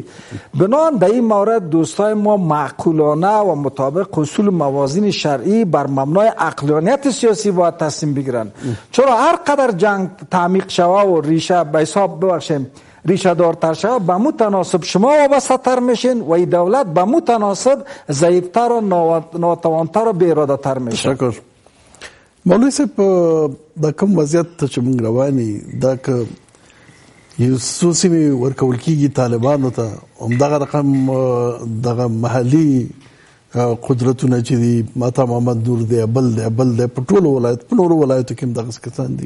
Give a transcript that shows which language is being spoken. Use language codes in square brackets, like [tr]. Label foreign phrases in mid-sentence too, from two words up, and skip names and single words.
[fa] بنابراین در این مورد دوستای ما معقولانه و مطابق اصول موازین شرعی بر مبنای عقلانیت سیاسی باید تصمیم بگیرن. چرا هر قدر جنگ تعمیق شوه و ریشه به حساب ببخشیم ریشه دارتر شوه، به متناسب شما وابسته تر میشین و این دولت به متناسب ضعیفتر و ناتوانتر و بی اراده تر میشه. تشکر. [ps] مولوی صاحب دا کوم وضعیت ته چې موږ رواني دا که یو څو سیمې ورکول کېږي طالبانو ته، همدغه رقم دغه محلي قدرتونه چې دي، ماتا محمد نور دی، بل دی، په ټولو ولایت په نورو ولایتو کې هم دغسې کسان دي.